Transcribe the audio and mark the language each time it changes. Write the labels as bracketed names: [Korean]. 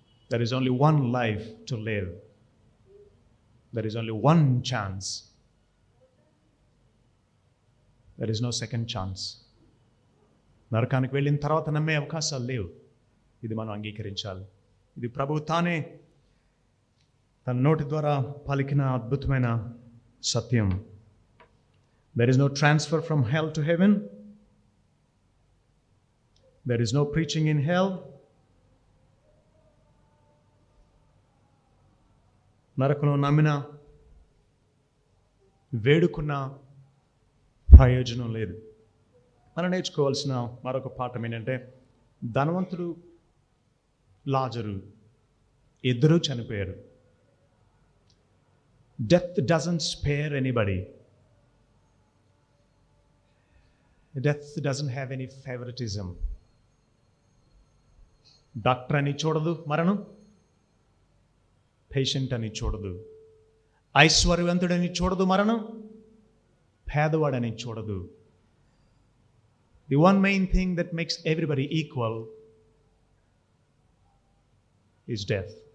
[English] There is only one life to live, there is only one chance, there is no second chance. [Telugu] నరకానికి వెళ్ళిన తర్వాత నమ్మే అవకాశాలు లేవు. ఇది మనం అంగీకరించాలి. ఇది ప్రభు తానే తన నోటి ద్వారా పలికిన అద్భుతమైన సత్యం. [English] There is no transfer from hell to heaven. There is no preaching in hell. [Telugu] నరకంలో నమ్మిన వేడుకున్న ప్రయోజనం లేదు. మనం నేర్చుకోవాల్సిన మరొక పాఠం ఏంటంటే, ధనవంతుడు లాజరు ఇద్దరూ చనిపోయారు. [English] Death doesn't spare anybody. Death doesn't have any favoritism. [Telugu] Doctor అని చూడదు మరణం, పేషెంట్ అని చూడదు. ఐశ్వర్యవంతుడని చూడదు మరణం, పేదవాడని చూడదు. [English] The one main thing that makes everybody equal is death.